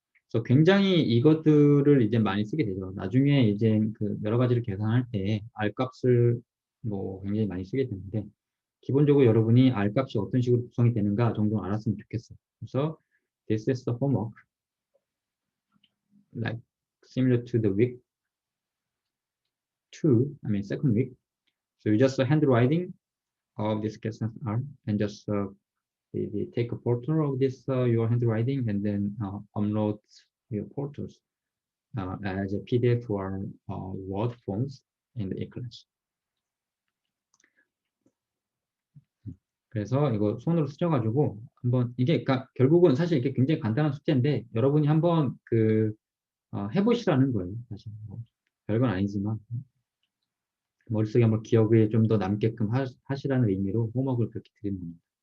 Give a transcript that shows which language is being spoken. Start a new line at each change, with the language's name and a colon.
Korean: 그래서 굉장히 이것들을 이제 많이 쓰게 되죠. 나중에 이제 그 여러 가지를 계산할 때 R 값을 뭐 굉장히 많이 쓰게 되는데, 기본적으로 여러분이 R 값이 어떤 식으로 구성이 되는가 정도 알았으면 좋겠어요. 그래서
English: this is the homework. like similar to the week 2, I mean second week. So you just handwriting of this questions are, and just they take a photo of this your handwriting and then upload your photos as a PDF or Word forms in the e-class.
Korean: 그래서 이거 손으로 쓰셔가지고 한번 이게 그러니까 결국은 사실 이게 굉장히 간단한 숙제인데 여러분이 한번 해보시라는 거예요. 사실 뭐 별건 아니지만 머릿속에 한번 기억이 좀 더 남게끔 하시라는 의미로 홈워크를 그렇게 드리는 겁니다.